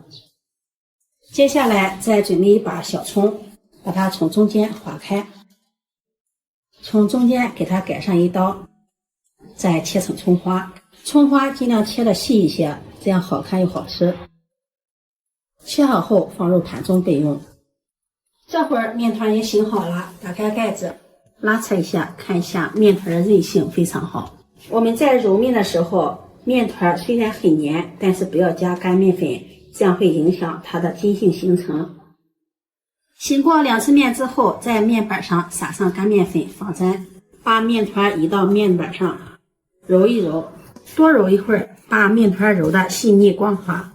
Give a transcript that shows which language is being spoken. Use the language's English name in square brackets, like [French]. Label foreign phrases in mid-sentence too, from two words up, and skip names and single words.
[Chinese] 接下來再準備一把小蔥，把它從中間劃開，從中間給它改上1刀，再切成蔥花。蔥花盡量切的細一些，這樣好看又好吃。切好後放入盤中備用。這會兒面團也醒好了，打開蓋子，拉扯一下，看一下面團的韌性非常好。我們在揉面的時候，面团雖然很黏，但是不要加乾面粉，這樣會影響它的筋性形成。醒過2次面之後，在面板上撒上乾面粉防粘，把面团移到面板上，揉一揉，多揉一會兒，把面团揉的細膩光滑。